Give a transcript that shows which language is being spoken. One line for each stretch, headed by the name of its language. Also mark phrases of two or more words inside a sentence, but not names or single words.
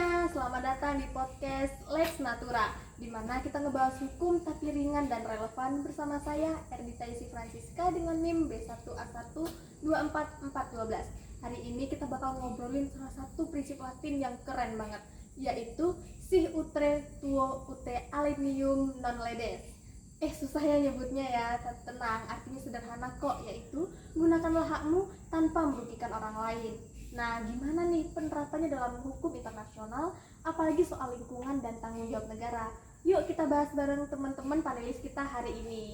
Indonesian: selamat datang di podcast Lex Natura, di mana kita ngebahas hukum tapi ringan dan relevan bersama saya Erdita Isi Francisca dengan NIM B1A1244412. Hari ini kita bakal ngobrolin salah satu prinsip Latin yang keren banget, yaitu
Latin: Sic utre tuo ut alenium non ledes.
Indonesian: Susah ya nyebutnya ya, tenang, artinya sederhana kok, yaitu gunakanlah hakmu tanpa merugikan orang lain. Nah, gimana nih penerapannya dalam hukum internasional, apalagi soal lingkungan dan tanggung jawab negara? Yuk kita bahas bareng teman-teman panelis kita hari ini.